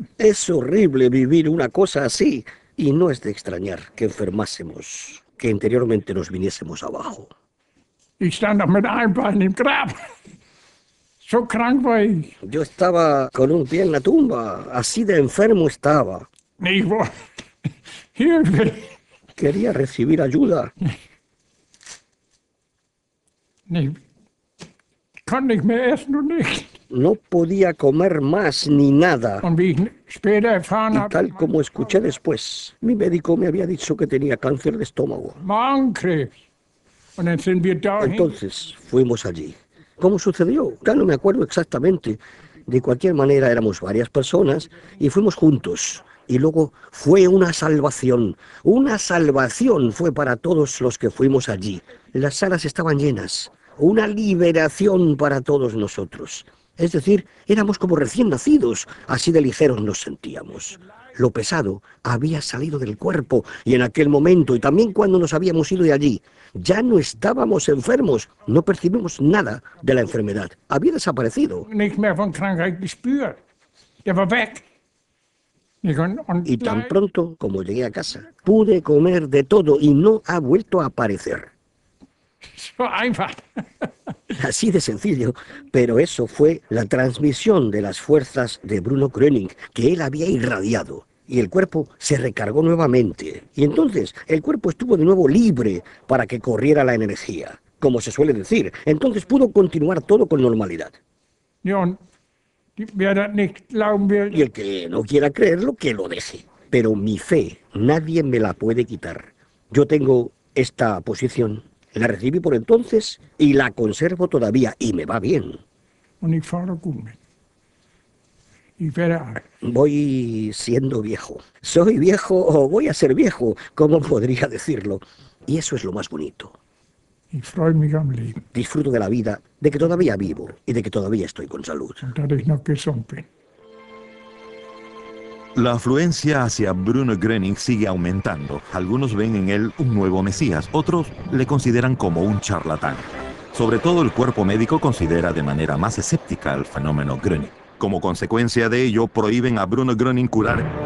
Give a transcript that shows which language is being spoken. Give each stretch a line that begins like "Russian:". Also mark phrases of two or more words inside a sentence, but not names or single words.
Spanish: Es horrible vivir una cosa así. Y no es de extrañar que enfermásemos, que interiormente nos viniésemos abajo.
German: Ich stand noch mit einem Bein im Grab. So krank war ich.
Spanish: Yo estaba con un pie en la tumba. Así de enfermo estaba.
German: Ich wollte Hilfe.
Spanish: Quería recibir ayuda.
German: Ich konnte nicht mehr essen und nichts.
Spanish: No podía comer más ni nada.
German: Und wie ich später erfahren
Spanish: Y
German: habe,
Spanish: tal como escuché después, mi médico me había dicho que tenía cáncer de estómago.
German: Magenkrebs. Und dann sind wir dahin.
Spanish: Entonces fuimos allí. ¿Cómo sucedió? Ya no me acuerdo exactamente. De cualquier manera éramos varias personas y fuimos juntos. Y luego fue una salvación. Una salvación fue para todos los que fuimos allí. Las salas estaban llenas. Una liberación para todos nosotros. Es decir, éramos como recién nacidos. Así de ligeros nos sentíamos. Lo pesado había salido del cuerpo y en aquel momento, y también cuando nos habíamos ido de allí, ya no estábamos enfermos, no percibimos nada de la enfermedad. Había desaparecido.
German: Nichts mehr von Krankheit gespürt. Der war weg.
Spanish: Y tan pronto como llegué a casa, pude comer de todo y no ha vuelto a aparecer.
German: So einfach.
Spanish: Así de sencillo, pero eso fue la transmisión de las fuerzas de Bruno Gröning, que él había irradiado. Y el cuerpo se recargó nuevamente. Y entonces el cuerpo estuvo de nuevo libre para que corriera la energía, como se suele decir. Entonces pudo continuar todo con normalidad.
German: Ja, und wer das nicht glauben will,
Spanish: Y el que no quiera creerlo, que lo deje. pero mi fe nadie me la puede quitar. Yo tengo esta posición, la recibí por entonces y la conservo todavía, y me va bien.
German: Und ich fahre gut mit. Ich werde alt.
Spanish: Voy siendo viejo. Soy viejo o voy a ser viejo, ¿cómo podría decirlo? Y eso es lo más bonito.
German: Ich freue mich am Leben.
Spanish: Disfruto de la vida, de que todavía vivo y de que todavía estoy con salud.
German: Und dass ich noch gesund bin.
Spanish: La afluencia hacia Bruno Gröning sigue aumentando. Algunos ven en él un nuevo Mesías, otros le consideran como un charlatán. Sobre todo el cuerpo médico considera de manera más escéptica el fenómeno Gröning. Como consecuencia de ello, prohíben a Bruno Gröning curar.